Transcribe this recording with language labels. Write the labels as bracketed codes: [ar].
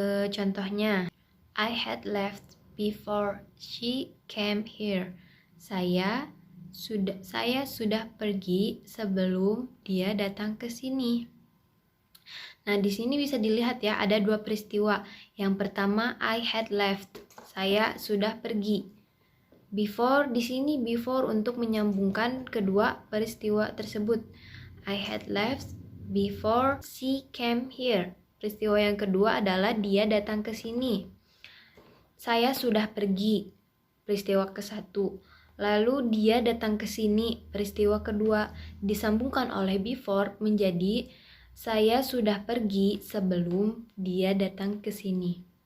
[en] Contohnya, I had left before she came here. [id] Saya sudah pergi sebelum dia datang ke sini. Nah, di sini bisa dilihat ya, ada dua peristiwa. Yang pertama, [en] I had left. [id] Saya sudah pergi. Before, di sini before untuk menyambungkan kedua peristiwa tersebut. [en] I had left before she came here. [id] Peristiwa yang kedua adalah dia datang ke sini. Saya sudah pergi. Peristiwa ke-1. Lalu dia datang ke sini. Peristiwa kedua disambungkan oleh before menjadi saya sudah pergi sebelum dia datang ke sini.